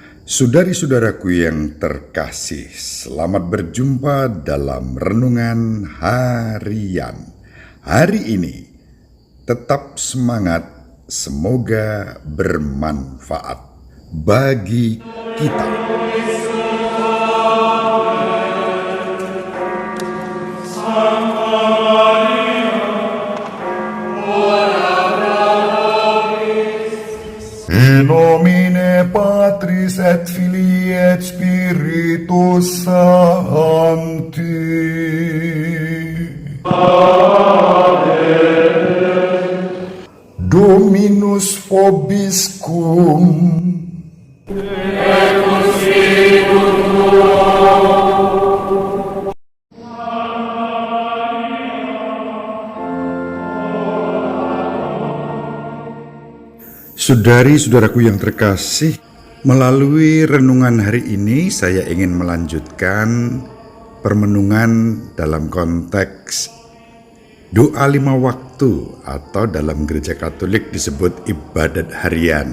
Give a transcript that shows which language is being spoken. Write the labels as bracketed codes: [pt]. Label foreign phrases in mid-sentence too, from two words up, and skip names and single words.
[id] Saudari-saudaraku yang terkasih, selamat berjumpa dalam Renungan Harian. Hari ini tetap semangat, semoga bermanfaat bagi kita. [la] In nomine Patris et Filii et Spiritus Sancti. Amen. Dominus vobiscum. Et cum spiritu tuo. [id] Saudari-saudaraku yang terkasih, melalui renungan hari ini saya ingin melanjutkan permenungan dalam konteks doa 5 waktu atau dalam gereja Katolik disebut ibadat harian.